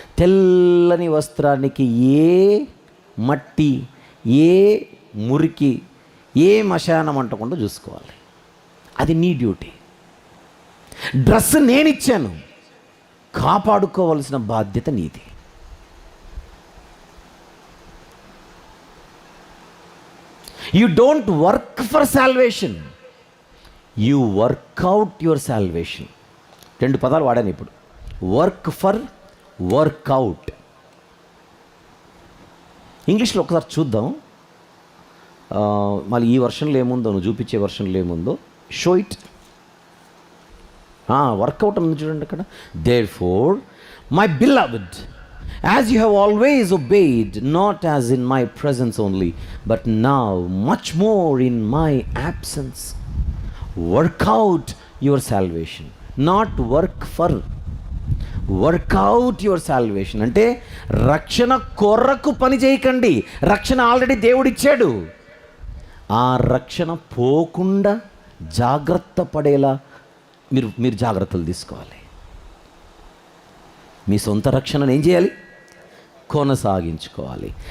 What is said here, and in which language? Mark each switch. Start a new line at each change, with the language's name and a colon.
Telugu: తెల్లని వస్త్రానికి ఏ మట్టి, ఏ మురికి, ఏ మశానం అంటకుండా చూసుకోవాలి. అది నీ డ్యూటీ. డ్రెస్ నేనిచ్చాను, కాపాడుకోవాల్సిన బాధ్యత నీది.
English: You don't work for salvation, you work out your salvation.
Telugu: 2 పదాలు వాడాను ఇప్పుడు, వర్క్ ఫర్, వర్కౌట్. ఇంగ్లీష్లో ఒకసారి చూద్దాం. మళ్ళీ ఈ వర్షన్లో ఏముందో, నువ్వు చూపించే వర్షన్లో ఏముందో,
English: Show it.
Telugu: వర్కౌట్ ఉంది చూడండి అక్కడ.
English: Therefore, my beloved, as you have always obeyed, not as in my presence only, but now much more in my absence, work out your salvation. Not work for, work out your salvation.
Telugu: అంటే రక్షణ కొరకు పని చేయకండి, రక్షణ already దేవుడిచ్చాడు. ఆ రక్షణ పోకుండా జాగ్రత్త పడేలా మీరు జాగ్రత్తలు తీసుకోవాలి. మీ సొంత రక్షణను ఏం చేయాలి? కొనసాగించుకోవాలి.